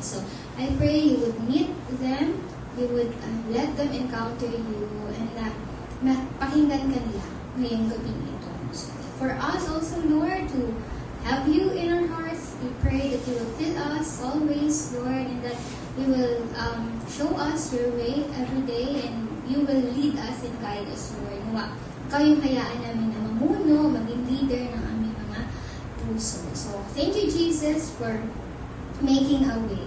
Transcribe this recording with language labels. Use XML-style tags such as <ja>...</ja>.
<en>So, I pray you would meet them, you would let them encounter you, and</en> <tl>pakinggan ka nila ngayong gabi ito.</tl> <en>So, for us also, Lord, to have you in our hearts, we pray that you will fill us always, Lord, and that you will show us your way every day, and you will lead us and guide us, Lord.</en> <tl>Ikaw yung hayaan namin na mamuno, maging leader ng aming mga puso.</tl> <en>So, thank you, Jesus, for making a way.</en>